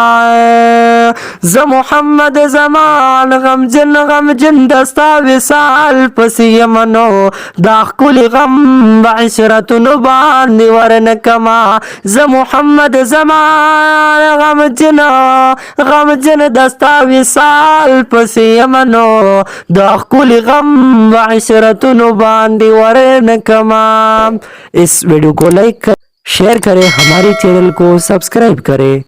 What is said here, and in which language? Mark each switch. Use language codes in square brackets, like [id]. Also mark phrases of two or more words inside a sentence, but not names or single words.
[ps] زه محمد زمان غمجن غمجن دستا وصال پسې یم نو دا ښکلي غم به عشرتونو باندې ورنکما زه محمد زمان غمجن غمجن دستا وصال پسې یم نو دا ښکلي غم به عشرتونو باندې ورنکما [ur] اس ویڈیو کو لائک شیئر کریں ہمارے چینل کو سبسکرائب کریں.